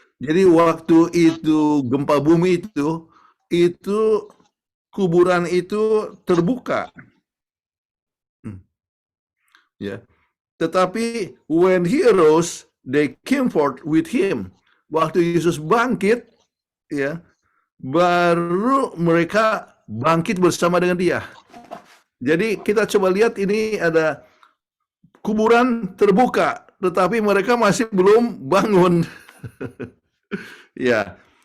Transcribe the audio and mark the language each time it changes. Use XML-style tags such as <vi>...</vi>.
<id>Jadi waktu itu gempa bumi itu kuburan itu terbuka. Ya. Tetapi</id> <en>when he arose, they came forth with him.</en> <id>Waktu Yesus bangkit, ya, baru mereka bangkit bersama dengan dia. Jadi kita coba lihat, ini ada kuburan terbuka, tetapi mereka masih belum bangun. Ya.</id>